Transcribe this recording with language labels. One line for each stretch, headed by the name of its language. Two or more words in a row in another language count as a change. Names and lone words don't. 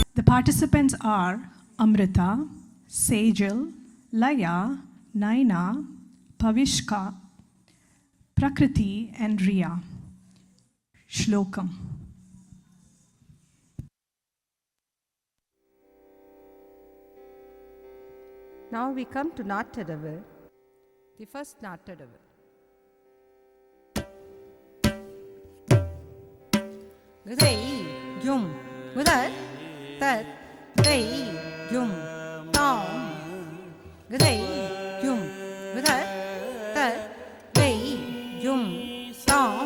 English: Participants are Amrita, Sejal, Laya, Naina, Pavishka, Prakriti and Riya. Shlokam. Now we come to Nattadavu, the first Nattadavu. Gudai Yum Gudai Tat Dai Yum Tom Gudai Yum Gudai Tat Dai Yum Tom